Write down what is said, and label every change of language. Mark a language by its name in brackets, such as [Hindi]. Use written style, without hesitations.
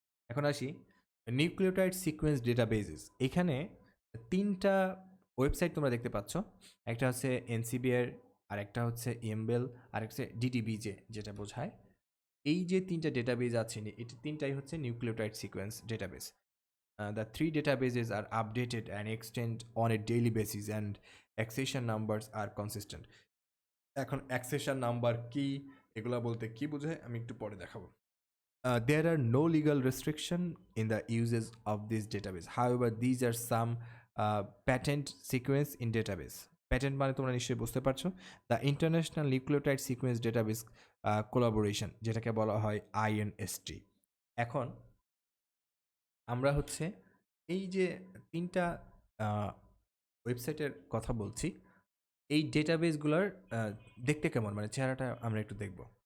[Bangla] এখন আসি nucleotide sequence databases. এখানে তিনটা ওয়েবসাইট তোমরা দেখতে পাচ্ছ, একটা হচ্ছে এনসিবিএর, আর একটা হচ্ছে ইএমবেল, আর একটা হচ্ছে ডিডিবিজে, যেটা বোঝায় এই যে তিনটা ডেটাবেস আছে, এটা তিনটাই হচ্ছে nucleotide sequence database. [English] The three databases are updated and extend on a daily basis and accession numbers are consistent. [Bangla] এখন accession number কি, এগুলা বলতে কি বোঝায় আমি একটু পরে দেখাবো। [English] There are no legal restriction in the uses of this database. However, these are some patent sequence in database. [Bangla] Patent মানে তোমরা নিশ্চয়ই বুঝতে পারছো, the international nucleotide sequence database collaboration, যেটাকে বলা হয় INST। এখন আমরা হচ্ছে এই যে তিনটা ওয়েবসাইটের কথা বলছি, এই ডেটাবেসগুলোর দেখতে কেমন, মানে চেহারাটা আমরা একটু দেখব।